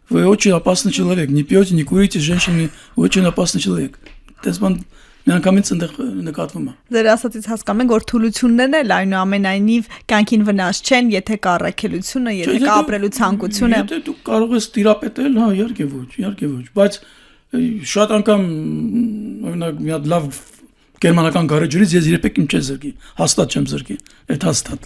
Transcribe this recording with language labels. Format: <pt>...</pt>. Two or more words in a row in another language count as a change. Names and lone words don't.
<ru>Вы очень опасный человек. Не пьете, не курите, женщины очень опасный человек.</ru> <hy>Տեսման միանգամից այնտեղ նկատվում է։ Ձեր ասածից հասկանում ենք, որ թուլություններն էլ այնուամենայնիվ կյանքին վնաս չեն, եթե կա առաքելությունը, եթե կա ապրելու ցանկությունը։ Եթե դու կարող ես տիրապետել, հա, իհարկե ոչ, բայց շատ անգամ օրինակ մի հատ լավ գերմանական գարեջրից ես երբեք իմ չեմ զրկի, հաստատ չեմ զրկի, այդ հաստատ։</hy>